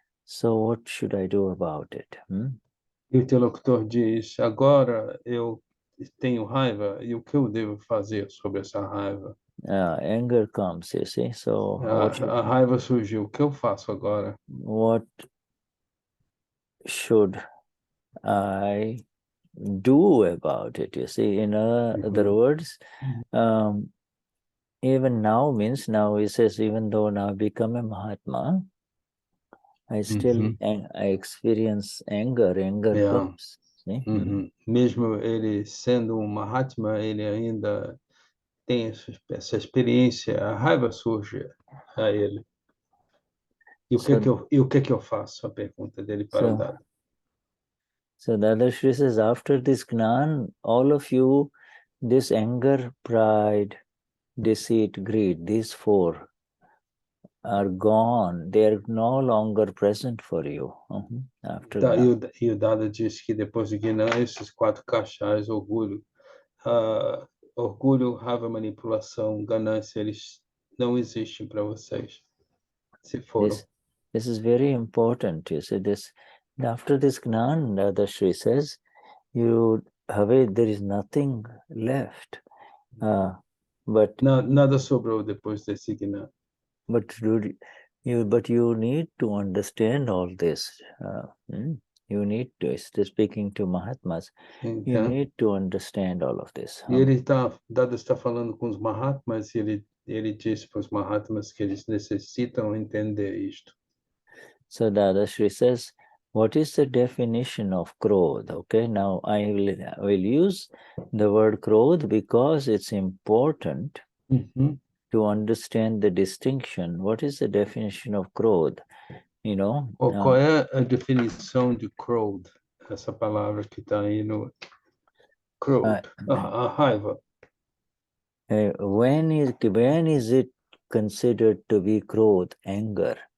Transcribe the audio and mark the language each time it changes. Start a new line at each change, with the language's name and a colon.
English: So what should I do about it?
Portuguese: E o interlocutor diz: agora eu tenho raiva, e o que eu devo fazer sobre essa raiva?
English: Anger comes, you see. So
Portuguese: A raiva surgiu. O que eu faço agora?
English: What should I do about it? You see, in other words, even now means now he says, even though now I become a Mahatma, I still I experience anger. Anger comes. See?
Portuguese: Mesmo ele sendo um Mahatma, ele ainda tem essa experiência. A raiva surge a ele. E o que que eu faço? A pergunta dele para o Dada.
English: So Dadashri says, after this Gnan, all of you, this anger, pride, deceit, greed, these four are gone. They are no longer present for you. After that.
Portuguese: E o Dada diz que depois de Gnan, esses quatro kashais, orgulho, orgulho, raiva, manipulação, ganância, eles não existem para vocês. Se foram.
English: This is very important. You see this. After this Gnan, Dadashri says, there is nothing left. But
Portuguese: nada sobrou depois desse Gnan.
English: But you need to understand all this. You need to, speaking to Mahatmas, you need to understand all of this.
Portuguese: E Dada está falando com os Mahatmas e ele diz para os Mahatmas que eles necessitam entender isto.
English: So Dadashri says, what is the definition of Krodha? Okay, now I will use the word Krodha because it's important to understand the distinction. What is the definition of Krodha? You know?
Portuguese: Qual é a definição de Krodha? Essa palavra que está aí no Krodha, a raiva.
English: When is it considered to be Krodha, anger?